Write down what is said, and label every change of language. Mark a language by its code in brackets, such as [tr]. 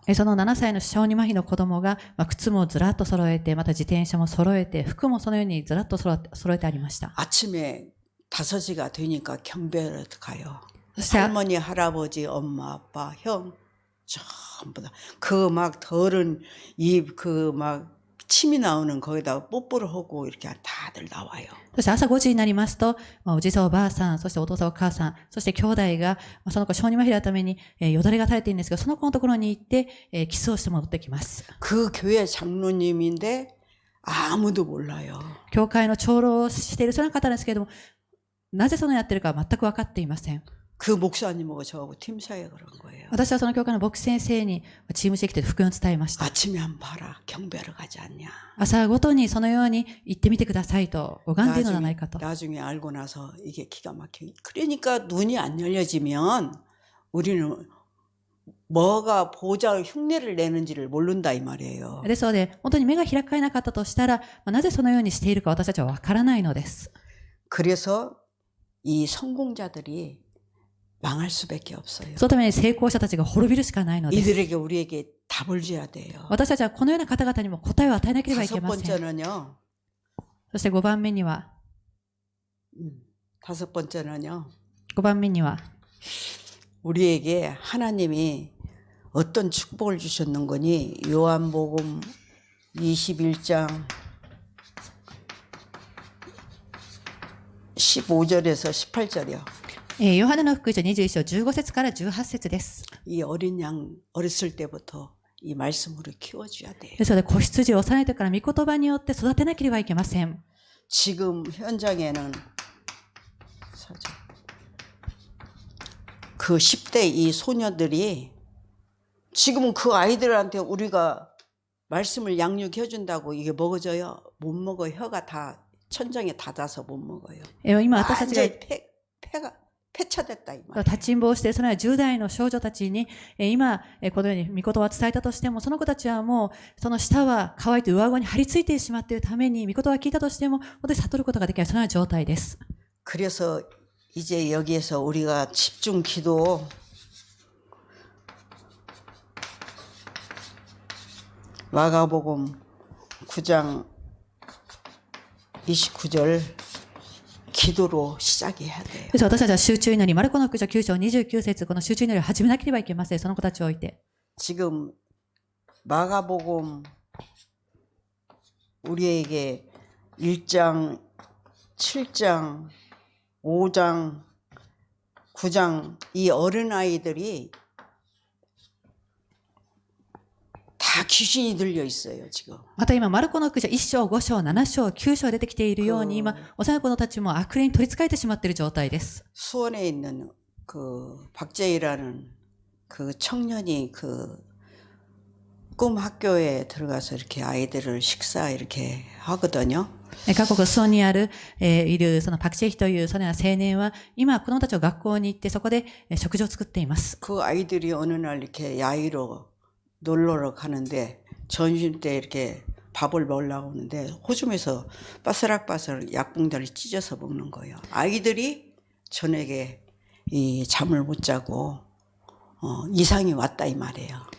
[ja] その7歳の小児麻痺の子供が、靴もずらっと揃えて、また自転車も揃えて、服もそのようにずらっと揃えてありました。 [ko] 아침에 5시가 되니까 경배를 가요. [ja] そして、 [ko] 할머니, 할아버지, 엄마, 아빠, 형 전부 다 그 막 더른 입 그 막 침이 나오는 거기다가 뽀뽀를 하고 이렇게 다들 나와요. [ja] そして朝5時になりますと、おじいさんおばあさん、そしてお父さんお母さん、そして兄弟が、その子小児麻痺のために、よだれが垂れているんですが、その子のところに行って、キスをして戻ってきます。 [ko] 그 교회 장로님인데 아무도 몰라요. [ja] 教会の長老をしているその方ですけれども、なぜそのやってるかは全く分かっていません。 [ko] 그 목사님하고 저하고 팀사에 그런 거예요. [ja] 私はその教会の牧師先生にチームしてきて福音を伝えました。 [ko] 아침에 한번 봐라. 경배를 가지 않냐. [ja] 朝ごとにそのように言ってみてくださいと拝んでいるのではないかと。 [ko] 나중에 알고 나서 이게 기가 막혀. 그러니까 눈이 안 열려지면 우리는 뭐가 보좌 흉내를 내는지를 모른다 이 말이에요. [ja] ですので、本当に目が開かれなかったとしたら、なぜそのようにしているか私たちは分からないのです。 [ko] 그래서 이 성공자들이 망할 수밖에 없어요. [ja] そのために成功者たちが滅びるしかないのです。 [ko] 이들에게 우리에게 답을 줘야 돼요. [ja] 私たちはこのような方々にも答えを与えなければいけ [ko] 다섯 [ja] ません。 [ko] 번째는요. [ja] そして5番目には、 [ko] 다섯 번째는요. [ja] 5番目には、 [ko] 우리에게 하나님이 어떤 축복을 주셨는 거니 요한복음 21장 15절에서 18절이요. [ja] ヨハネの福音書21章15節から18節です。 [ko] 이 어린 양 어렸을 때부터 이 말씀으로 키워줘야 돼요. [ja] ですので、子羊を幼い時から御言葉によって育てなければいけません。 [ko] 지금 현장에는 그 10대 이 소녀들이 지금은 그 아이들한테 우리가 말씀을 양육해준다고 이게 먹어져요? 못 먹어요. 혀가 다 천장에 닫아서 못 먹어요. [ja] 今私たちが [ko] 완전히 폐가 폐차됐다 이 말이에요. [ja] 立ちんぼをしているそのような10代の少女たちに、今、このように御言葉を伝えたとしても、その子たちはもう、その舌は乾いて上顎に張り付いてしまっているために、御言葉を聞いたとしても、本当に悟ることができない、そのような状態です。 [ko] 그래서 이제 여기에서 우리가 집중 기도 마가복음 9장 29절 기도로 시작해야 돼요. [ja] です私たちは集中祈り、マルコの福音書9章29節、この集中祈りを始めなければいけません。その子たちを置いて。 [ko] 지금 마가복음 우리에게 1장, 7장, 5장, 9장 이 어린아이들이 다 귀신이 들려 있어요, 지금. [ja] また今、マルコの福音書1章、5章、7章、9章出てきているように、今、幼い子たちも悪霊に取り憑かれてしまっている状態です。 [ko] 수원에 있는 그 박재희라는 그 청년이 그 꿈 학교에 들어가서 이렇게 아이들을 식사 이렇게 하거든요. [ja] 韓国ソウにある、いるそのパクチェヒというそのような青年は、今子供たちを学校に行ってそこで食事を作っています。 [ko] 그 아이들이 어느 날 이렇게 야외로 놀러를 가는데 점심 때 이렇게 밥을 먹으려고 하는데 호주머니에서 바스락바스락 약봉다리를 찢어서 먹는 거예요. 아이들이 저녁에 이 잠을 못 자고 이상이 왔다 이 말이에요.